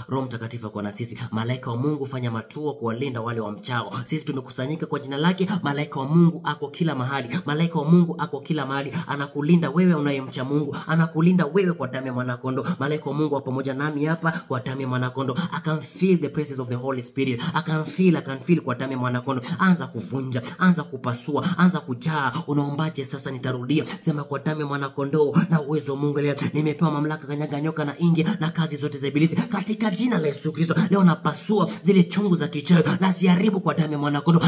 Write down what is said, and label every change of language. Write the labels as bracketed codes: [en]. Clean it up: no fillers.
[sw] Roho Mtakatifu kwa na sisi. Malaika wa Mungu fanya matuo kuwalinda wale wa mchao. Sisi tumekusanyika kwa jina lake. Malaika wa Mungu ako kila mahali. Malaika wa Mungu ako kila mahali. Anakulinda wewe unayemcha Mungu. Anakulinda wewe kwa damu ya mwanakondoo. Malaika wa Mungu pamoja nami hapa kwa damu ya mwanakondoo. [en] I can feel the presence of the Holy Spirit. I can feel [sw] kwa damu ya mwanakondoo. Anza kuvunja, anza kupasua, anza kujaa. Unaombaje sasa? Nitarudia. Sema kwa damu ya mwanakondoo na uwezo wa Mungu leo, nimepewa mamlaka kanyaga nyoka na inge na kazi zote za ibilisi katika jina la Yesu Kristo. Leo napasua zile chungu za kichawi na ziharibu kwa damu ya mwanakondoo.